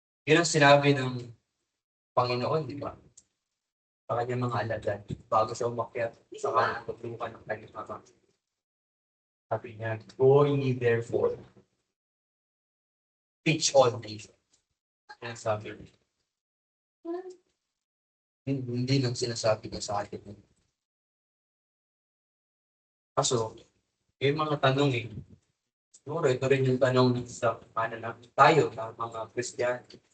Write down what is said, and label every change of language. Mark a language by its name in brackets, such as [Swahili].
[Filipino] Yun ang sinabi ng Panginoon, di ba? Sa kanyang mga alagad, bago siya umakyat sa kanyang paglukan ng kanyang ama. Sabi niya, [English] go ye therefore, teach all nations. [Filipino] Yan sabi niya. Hindi lang sinasabi niya sa atin. Kaso, yung mga tanong siguro ito rin yung tanong sa na tayo, na mga Kristiyano.